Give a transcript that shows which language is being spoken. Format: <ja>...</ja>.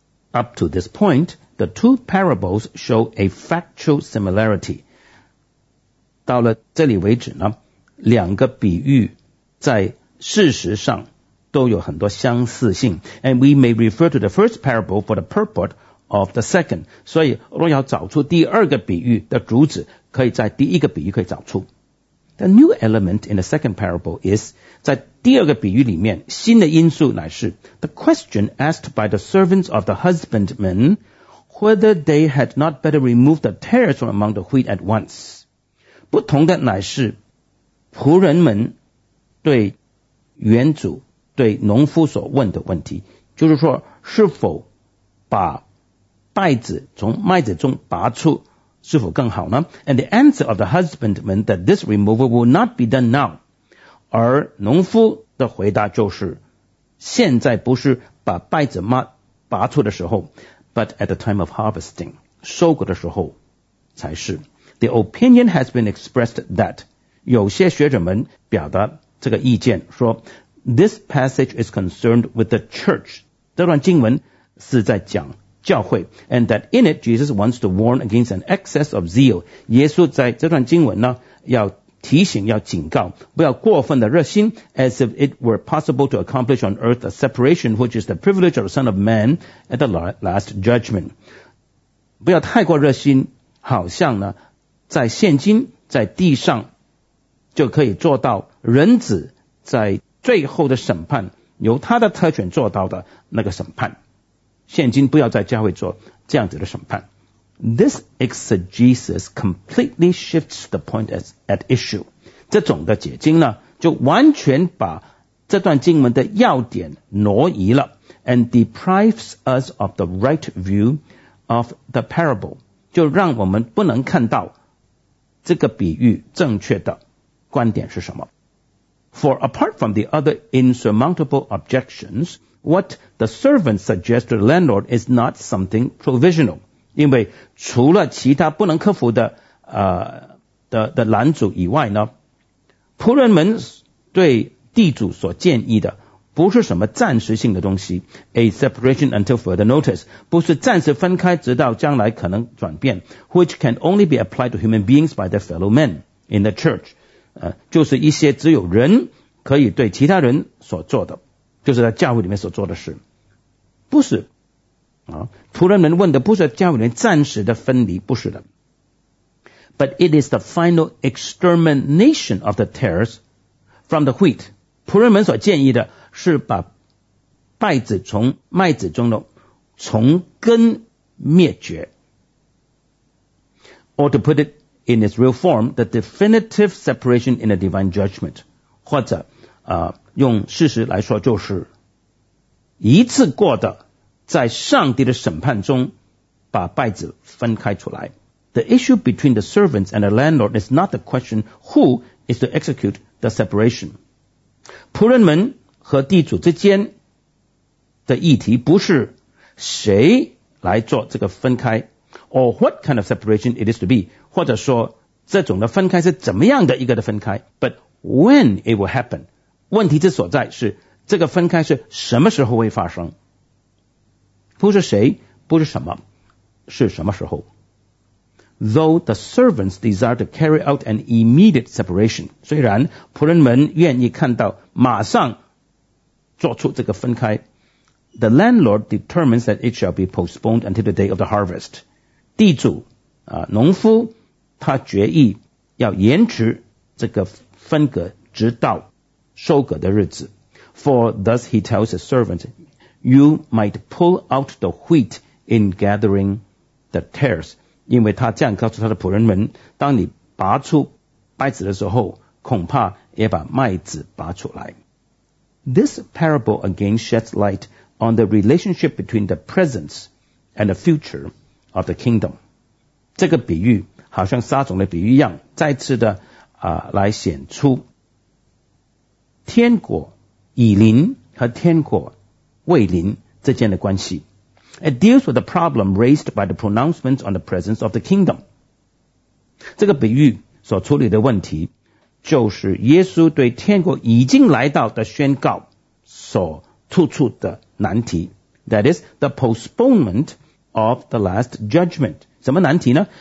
<en>Up to this point the two parables show a factual similarity</en> <zh>到了这里为止呢两个比喻在事实上都有很多相似性</zh> <en>and we may refer to the first parable for the purport of the second</en> <zh>所以若要找出第二个比喻的主旨可以在第一个比喻可以找出</zh> <en>The new element in the second parable is,</en> <zh>在第二个比喻里面，新的因素乃是</zh> <en>the question asked by the servants of the husbandman, whether they had not better remove the tares from among the wheat at once.</en> <zh>不同的乃是仆人们对原主对农夫所问的问题，就是说是否把稗子从麦子中拔出是否更好呢？</zh> <en>And the answer of the husbandman that this removal will not be done now.</en> <zh>而农夫的回答就是现在不是把稗子拔出的时候，</zh> <en>but at the time of harvesting,</en> <zh>收割的时候才是。</zh> <en>The opinion has been expressed that</en> <zh>有些学者们表达这个意见说</zh> <en>This passage is concerned with the church.</en> <zh>这段经文是在讲教会，</zh> <en>and that in it Jesus wants to warn against an excess of zeal.</en> <zh>耶稣在这段经文呢，要提醒，要警告，不要过分的热心，</zh> <en>as if it were possible to accomplish on earth a separation which is the privilege of the Son of Man at the last judgment.</en> <zh>不要太过热心，好像呢，在现今，在地上，就可以做到人子在最后的审判，由他的特权做到的那个审判。现今不要在教会做这样子的审判。</zh> <en>This exegesis completely shifts the point at issue.</en> <zh>这种的解经呢，就完全把这段经文的要点挪移了，</zh> <en>and deprives us of the right view of the parable.</en> <zh>就让我们不能看到这个比喻正确的观点是什么。</zh> <en>For apart from the other insurmountable objections,What the servant suggests to the landlord is not something provisional.</en> <zh>因为除了其他不能克服的的拦阻以外呢，仆人们对地主所建议的不是什么暂时性的东西，</zh> <en>a separation until further notice,</en> <zh>不是暂时分开直到将来可能转变，</zh> <en>which can only be applied to human beings by their fellow men in the church.</en> <zh>就是一些只有人可以对其他人所做的，就是在教会里面所做的事，不是啊。仆人们问的不是教会里面暂时的分离，不是的。</zh> <en>But it is the final extermination of the tares from the wheat.</en> <zh>仆人们所建议的是把稗子从麦子中的从根灭绝。</zh> <en>Or to put it in its real form, the definitive separation in the divine judgment.</en> <zh>或者用事实来说，就是一次过的在上帝的审判中把稗子分开出来。</zh> <en>The issue between the servants and the landlord is not the question who is to execute the separation.</en> <zh>仆人们和地主之间的议题不是谁来做这个分开，</zh> <en>or what kind of separation it is to be,</en> <zh>或者说这种的分开是怎么样的一个的分开，</zh> <en>but when it will happen.</en> <zh>问题之所在是这个分开是什么时候会发生，不是谁，不是什么，是什么时候。</zh> <en>Though the servants desire to carry out an immediate separation,</en> <zh>虽然仆人们愿意看到马上做出这个分开，</zh> <en>The landlord determines that it shall be postponed until the day of the harvest.</en> <zh>地主农夫他决议要延迟这个分割直到收割的日子。</zh> <en>For thus he tells his servant, you might pull out the wheat in gathering the tares.</en> <zh>因为他这样告诉他的仆人们，当你拔出麦子的时候，恐怕也把麦子拔出来。</zh> <en>This parable again sheds light on the relationship between the presence and the future of the kingdom.</en> <zh>这个比喻好像撒种的比喻一样，再次的来显出天国已临和天国未临之间的关系。</zh> <en>It deals with the problem raised by the pronouncement on the presence of the kingdom.</en> <zh>这个比喻所处理的问题就是耶稣对天国已经来到的宣告所突出的难题，</zh> <en>That is the postponement of the last judgment.</en> <zh>什么难题呢？</zh>